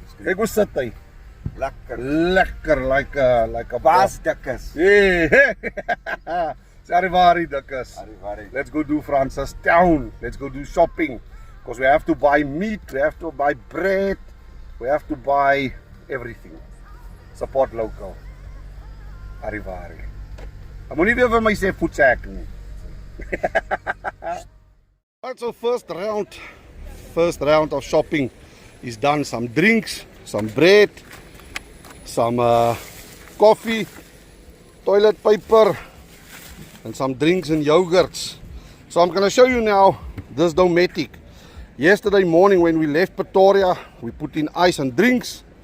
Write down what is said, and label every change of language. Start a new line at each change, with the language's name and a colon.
Afrikaans: Kyk hoe sit hy. Lekker
English: like a
Afrikaans: Baas Dickus. Hey. Arrivari Dickus. Arrivari.
English: Let's go do Francistown. Let's go do shopping. Because we have to buy meat, we have to buy bread, we have to buy everything. Support local. Arrivari.
Afrikaans: Ek moet nie weer vir my sê voetsak nie.
English: Alright, so first round of shopping is done. Some drinks, some bread, some coffee, toilet paper, and some drinks and yogurts. So I'm going to show you now this Dometic. Yesterday morning when we left Pretoria, we put in ice and drinks.